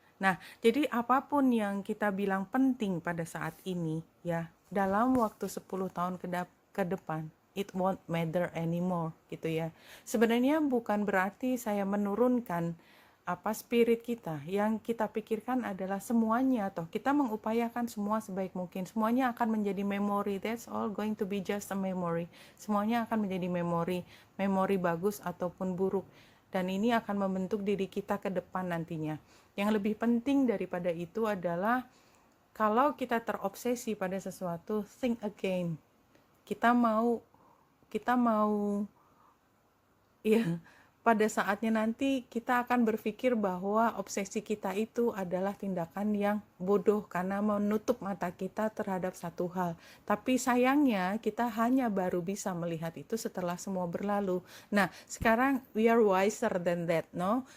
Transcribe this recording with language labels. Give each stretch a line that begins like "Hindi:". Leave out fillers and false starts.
Indonesian: Nah, jadi apapun yang kita bilang penting pada saat ini ya, dalam waktu 10 tahun ke depan
English: it won't matter anymore
Indonesian: gitu ya. Sebenarnya bukan berarti saya menurunkan spirit kita. Yang kita pikirkan adalah semuanya, toh kita mengupayakan semua sebaik mungkin, semuanya akan menjadi memori.
English: That's all going to be just a memory.
Indonesian: Semuanya akan menjadi memori bagus ataupun buruk, dan ini akan membentuk diri kita ke depan nantinya. Yang lebih penting daripada itu adalah kalau kita terobsesi pada sesuatu,
English: think again.
Indonesian: Kita mau ya, pada saatnya nanti kita akan berpikir bahwa obsesi kita itu adalah tindakan yang bodoh karena menutup mata kita terhadap satu hal. Tapi sayangnya kita hanya baru bisa melihat itu setelah semua berlalu. Nah, sekarang
English: we are wiser than that, no?